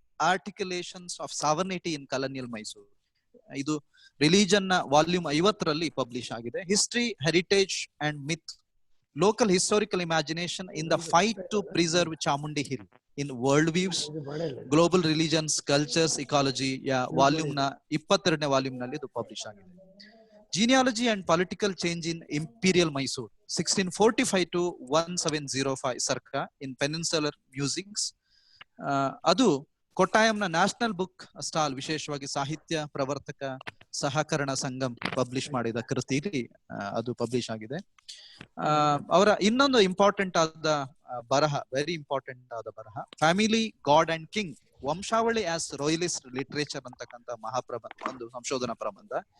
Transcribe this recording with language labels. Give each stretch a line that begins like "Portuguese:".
English: Articulations of sovereignty in colonial Mysuru.
Kannada: ಇದು religion ನ volume 50ರಲ್ಲಿ publish ಆಗಿದೆ.
English: history, heritage and myth, local historical imagination in the fight to preserve Chamundi hill in world views, global religions, cultures, ecology volume
Kannada: ನ 22ನೇ volume ನಲ್ಲಿ ಇದು publish ಆಗಿದೆ.
English: Genealogy and Political Change in Imperial Mysore 1645 to 1705 circa in Peninsular Musings.
Kannada: ಅದು ಕೊಟ್ಟಾಯಂನ national book stall, ವಿಶೇಷವಾಗಿ ಸಾಹಿತ್ಯ ಪ್ರವರ್ತಕ ಸಹಕರಣ Sangam publish ಮಾಡಿದ ಕೃತಿಯಲ್ಲಿ ಅದು ಪಬ್ಲಿಷ್ ಆಗಿದೆ. ಅವರ ಇನ್ನೊಂದು ಇಂಪಾರ್ಟೆಂಟ್ ಆದ ಬರಹ, ವೆರಿ ಇಂಪಾರ್ಟೆಂಟ್ ಆದ ಬರಹ,
English: family, god and king, ವಂಶಾವಳಿ as royalist literature
Kannada: ಅಂತಕ್ಕಂಥ ಮಹಾಪ್ರಬಂಧ, ಒಂದು ಸಂಶೋಧನಾ ಪ್ರಬಂಧ.